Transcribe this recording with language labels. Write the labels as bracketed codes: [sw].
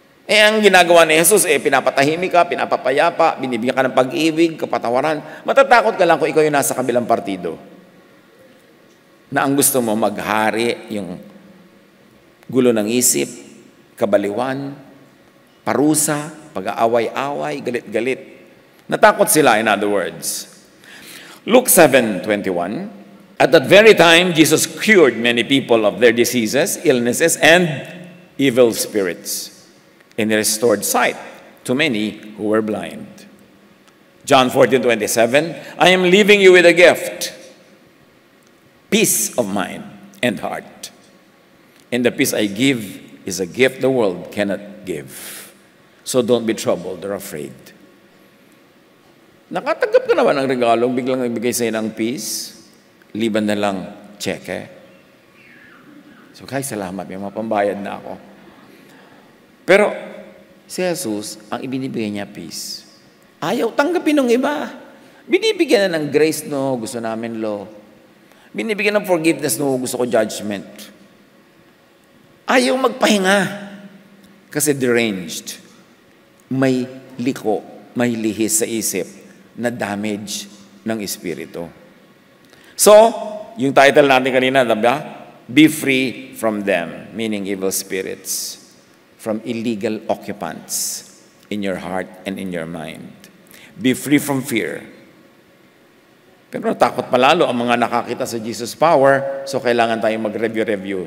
[tl] Ang ginagawa ni Jesus, pinapatahimik ka, pinapapayapa, binibigyan ka ng pag-ibig, kapatawaran. Matatakot ka lang kung ikaw yung nasa kabilang partido. Na ang gusto mo maghari, yung gulo ng isip, kabaliwan, parusa, pag-aaway-away, galit-galit. Natakot sila, [en] in other words. Luke 7:21, at that very time, Jesus cured many people of their diseases, illnesses, and evil spirits. And he restored sight to many who were blind. John 14:27, I am leaving you with a gift, peace of mind and heart. And the peace I give is a gift the world cannot give. So don't be troubled or afraid. [tl] Nakatanggap ka naman ng regalo, biglang nagbigay sa'yo ng peace, liban na lang cheque. So guys, salamat, may mga pambayad na ako. Pero si Jesus, ang ibinibigay niya peace. Ayaw tanggapin ng iba. Binibigyan na ng grace, no, gusto namin law. Binibigyan ng forgiveness, no, gusto ko judgment. Ayaw magpahinga. Kasi deranged. May liko, may lihis sa isip na damage ng espiritu. So, yung title natin kanina, diba? [en] Be free from them, meaning evil spirits, from illegal occupants in your heart and in your mind. Be free from fear. [tl] Pero natakot palalo ang mga nakakita sa Jesus power, so kailangan tayong mag-review.